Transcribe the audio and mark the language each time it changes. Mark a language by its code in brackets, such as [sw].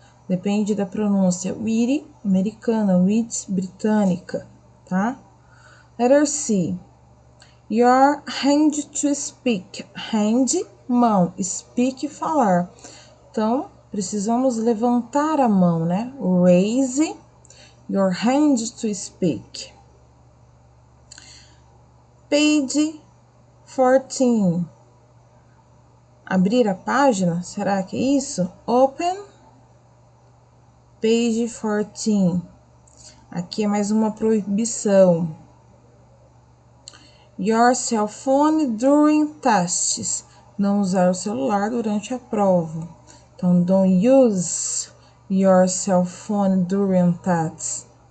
[pt] Depende da pronúncia. Weedy, americana, wheat, britânica, tá? [en] Letter C. Your hand to speak. Hand, mão. Speak, falar. [pt] Então, precisamos levantar a mão, né? [en] Raise your hand to speak. Page 14. [pt] Abrir a página? Será que é isso? [en] Open page 14. [pt] Aqui é mais uma proibição. [en] Your cell phone during tests. [pt] Não usar o celular durante a prova. [en] Então, don't use your cell phone during tests.